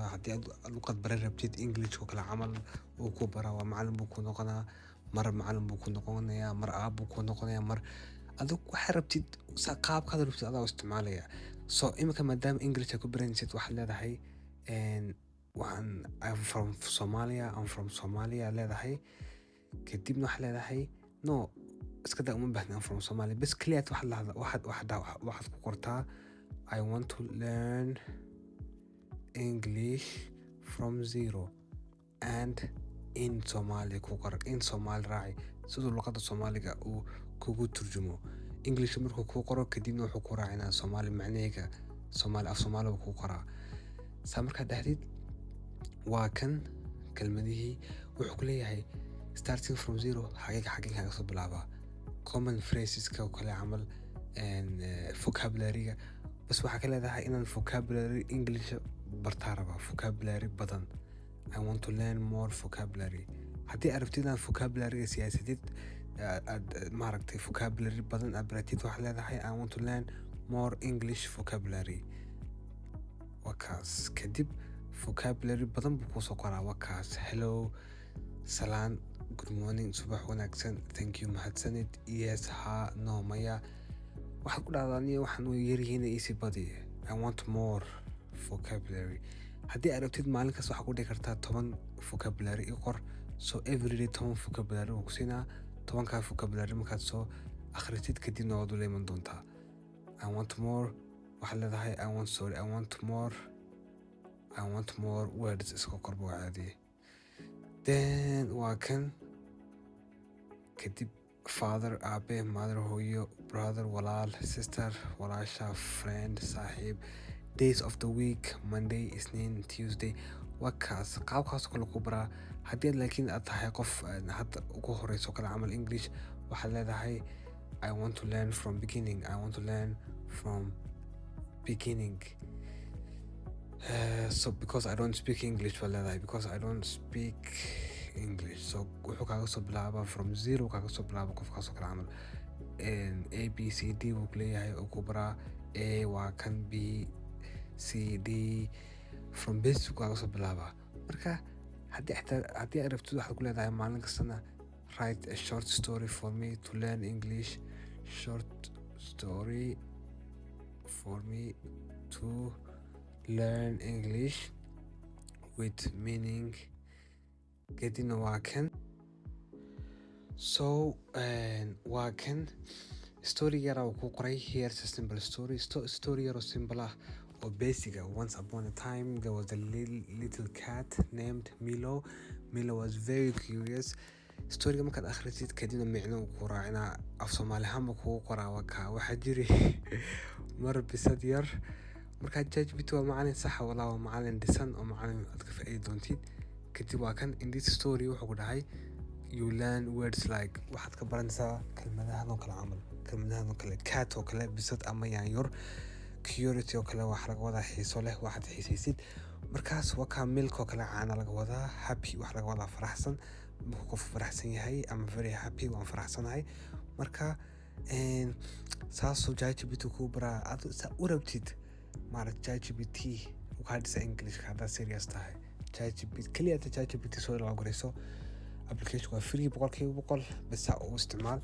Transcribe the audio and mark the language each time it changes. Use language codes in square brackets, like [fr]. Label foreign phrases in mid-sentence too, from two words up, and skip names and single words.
[so] haddii aad luqad baran rabtid English oo kala camal uu ku baraa, waa macallin buu ku noqonaa, mar macallin buu ku noqonayaa, mar aab buu ku noqonayaa, mar adug waxaad rabtid qaabkaad rabtid adaa u isticmaalaya. So imika maadaama English aad ku baranaysid waxaad leedahay [en] I'm from Somalia [so] leedahay. kadibna waxaad leedahay no iska daa, uma baahna [en] I'm from Somalia, [so] bas kaliya waxaad ku qortaa [en] I want to learn English from zero and in Somalia [so] ku qor, [en] in Somali [so] raaci siduu luqadda Soomaaliga uu kugu turjumo. English markuu ku qoro kadibna wuxuu ku raacinaa Soomaali macnaheega, Soomaali af Soomaali buu ku qoraa. saa markaa dhahdid waa kan kelmadihii wuxuu ku leeyahay [en] starting from zero [so] xagee kaga soo bilaabaa. [en] Common phraseska [so] oo kale camal, vocabulary-ga bas waxaa ka leedahay inaan [en] vocabulary English [so] bartaa rabaa, vocabulary badan. [en] I want to learn more vocabulary. [so] haddii aad rabtid inaad vocabulary-ga siyaasadid aad maaragtay vocabulary badan aad baratid, waxaad leedahay [en] I want to learn more English vocabulary. [so] waa kaas. kadib vocabulary badan buu kusoo qoraa. waa kaas hello, salaan, [en] good morning, [so] subax wanaagsan, [en] thank you, [so] mahadsanid, yes, ha, no, maya. waxaad ku dhahdaa aniga waxaan u yaryihiin [en] easy body, I want more vocabulary. [so] haddii aad rabtid maalin kasta waxaad ku dhihi kartaa 10 vocabulary i qor. [en] So everyday 10 vocabulary [so] wuu ku siinaa. 10kaa vocabulary markaad soo akhrisid kadibna waad ula iman doontaa. [en] I want more, [so] waxaad leedahay [en] I want more words [so] iska qorba waa caadiye. Then waa kan kadib father, aabe, mother, hooyo, brother, walaal, sister, walaasha, friend, saaxiib, [en] days of the week, Monday, [so] Isniin, Tuesday. waa kaas qaabkaas kale ku baraa. haddii aad laakiin aad tahay qof hadda ugu horeyso kala camal English, waxaad leedahay [en] I want to learn from beginning. So because I don't speak English [so] baa leedahay, so wuxuu kaaga soo bilaabaa [en] from zero, [so] kaaga soo bilaaba qofkaasoo kala camal. A B C D buu ku leeyahay oo ku baraa. A waa kan, B C D [en] from basic [so] kaaga soo bilaabaa. marka haddii aad rabtid waxaad ku leedahay maalin kastana [en] write a short story for me to learn English, short story for me to learn English with meaning [so] kadibna waa kan so waa kan story yara uu ku qoray [en] here's a simple story [so] yaro simple ah oo basic ah. [en] Once upon a time there was a little cat named Milo was very curious. [so] Storyga markaad akhrisid kadibna micno ku raacina af Soomaali ahaan kugu qoraa waxaa jiri mar bisad yar markaa ChatGPT waa macalin sax walaa waa macalin dhisan oo macalin aad ka faa'iidi doontid. Kadib waa kan [en] in this story [so] wuxuu ku dhahay [en] you learn words like [so] waxaad ka baranaysaa kelmadahan oo kale camal kelmadahan oo kale cat oo kale bisad ama yaanyor curiosity oo kale wax laga wadaa xiiso leh waxaad xiisaysid. Markaas waa ka milk oo kale caana laga wadaa happy wax laga wadaa faraxsan markuu qof faraxsan yahay ama [en] very happy [so] waan faraxsanahay. Marka saasoo ChatGPT kuu baraa aad u rabtid maaragtay ChatGPT waxaa dhisa English haddaad serious tahay kaliya ChatGPT soo logorayso application waa free 100% bas u isticmaal.